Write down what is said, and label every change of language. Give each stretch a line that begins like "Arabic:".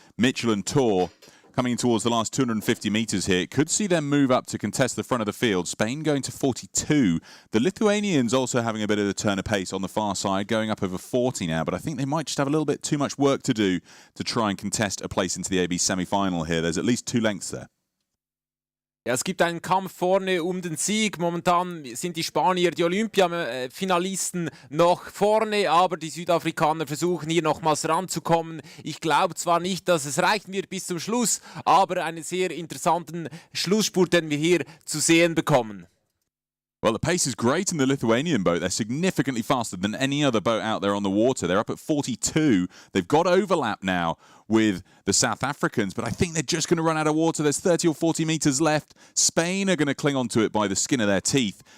English: Mitchell and Tor coming towards the last 250 metres here. Could see them move up to contest the front of the field. Spain going to 42. The Lithuanians also having a bit of a turn of pace on the far side, going up over 40 now. But I think they might just have a little bit too much work to do to try and contest a place into the AB semi-final here. There's at least 2 lengths there.
German: Ja, es gibt einen Kampf vorne um den Sieg. Momentan sind die Spanier, die Olympiafinalisten, noch vorne, aber die Südafrikaner versuchen hier nochmals ranzukommen. Ich glaube zwar nicht, dass es reichen wird bis zum Schluss, aber einen sehr interessanten Schlussspurt, den wir hier zu sehen bekommen.
English: Well, the pace is great in the Lithuanian boat. They're significantly faster than any other boat out there on the water. They're up at 42. They've got overlap now with the South Africans, but I think they're just going to run out of water. There's 30 or 40 metres left. Spain are going to cling onto it by the skin of their teeth.